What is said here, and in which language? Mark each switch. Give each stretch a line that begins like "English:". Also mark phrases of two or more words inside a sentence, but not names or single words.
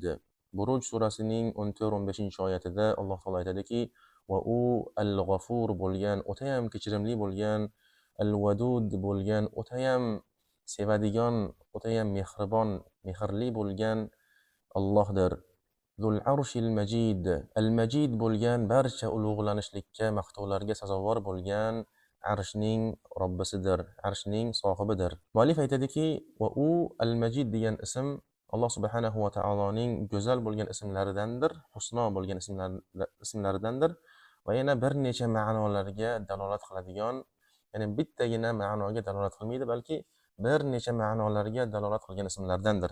Uzbek: Buruj surasining 14-15-oyatida Alloh taolo aytadiki: va u al-g'afur bo'lgan, o'tayam kechirimli bo'lgan, al-wadud bo'lgan, o'tayam sevadigan, o'tayam mehribon, mehrli bo'lgan Allohdir.
Arabic: ذو العرش المجيد.
Uzbek: Al-Majid bo'lgan, barcha ulug'lanishlikka, maqtovlarga sazovor bo'lgan arshning Robbisidir, arshning sohibidir. Muallif aytadiki: va u Al-Majid degan ism Alloh subhanahu va taoloning go'zal bo'lgan ismlaridandir, husno bo'lgan ismlaridandir va yana bir necha ma'nolarga dalolat qiladigan, ya'ni bittagina ma'noga dalolat qilmaydi, balki bir necha ma'nolarga dalolat qilgan ismlardandir.